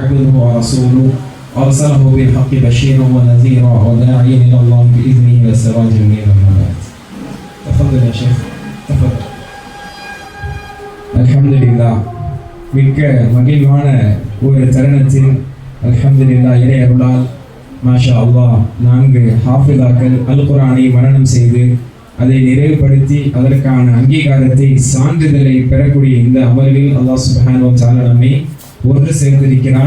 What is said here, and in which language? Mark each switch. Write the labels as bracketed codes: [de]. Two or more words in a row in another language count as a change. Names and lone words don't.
[ar] عبده ورسوله أرسله بالحق بشيرا ونذيرا وداعيا إلى الله بإذنه وسراجا منيرا. تفضل يا شيخ تفضل. [ta] அல்ஹம்துலில்லாஹ், மிக்க மகிழ்வான ஒரு தருணத்தில் அல்ஹம்துலில்லாஹ் இறை அருளால் [ar] ما شاء الله [ta] 4 ஹாஃபிதாக்கள் அல் குர்ஆனை மனனம் செய்து அதை நிறைவுபடுத்தி அதற்கான அங்கீகாரத்தை சான்றிதழை பெறக்கூடிய இந்த அமர்வில் அல்லாஹ் [ar] سبحانه وتعالى [ta] நம்மை ஒன்று சேர்ந்திருக்கிறான்.